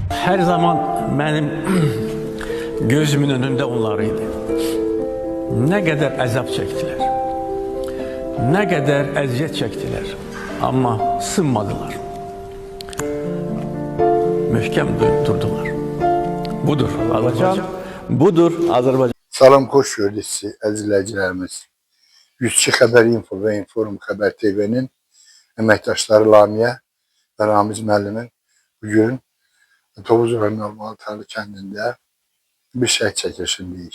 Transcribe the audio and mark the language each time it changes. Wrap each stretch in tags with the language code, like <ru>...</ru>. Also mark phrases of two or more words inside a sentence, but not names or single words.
<tr>Her zaman benim gözümün önünde onlarıydı. Ne kadar azap çektiler. Ne kadar eziyet çektiler. Ama sınmadılar. Mühkem durdular. Budur Azerbaycan. Budur Azerbaycan.</tr> <az>Salam, xoş gördük sizi əzizləyicilərimiz. 102 Xəbər Info və Inforum Xəbər TV'nin əməkdaşları Lamiyə və Ramiz müəllimin bugün Tovuz rayonu Almalı kəndində bir şəhid çəkilişindəyik.</az>